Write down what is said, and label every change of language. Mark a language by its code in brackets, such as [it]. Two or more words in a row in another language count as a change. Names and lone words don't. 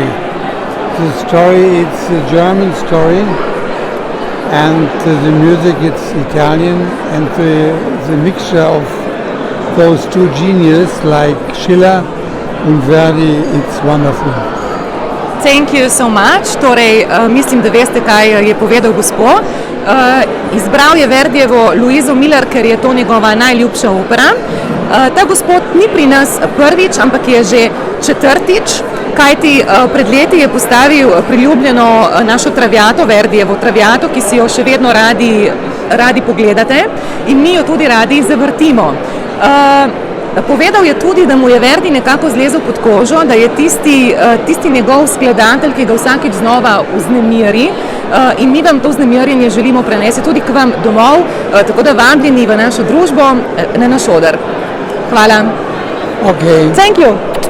[en] The story, it's a German story, and the music, it's Italian, and the mixture of those two geniuses like Schiller and Verdi, it's wonderful. Thank you so much. [sl] Torej, mislim, da veste, kaj je povedal gospod. Izbral je Verdijevo Luizo Miller, ker je to njegova najljubša opera. Ta gospod ni pri nas prvič, ampak je že 4. Kajti pred leti je postavil priljubljeno našo Traviato, Verdijevo Traviato, ki si jo še vedno radi pogledate in mi jo tudi radi zavrtimo. Povedal je tudi, da mu je Verdi nekako zlezel pod kožo, da je tisti njegov skladatelj, ki ga vsakič znova vznemiri, in mi vam to vznemirjenje želimo prenesti tudi k vam domov, tako da vabljeni v našo družbo, na naš oder. Hvala. [en] Okay. Thank you.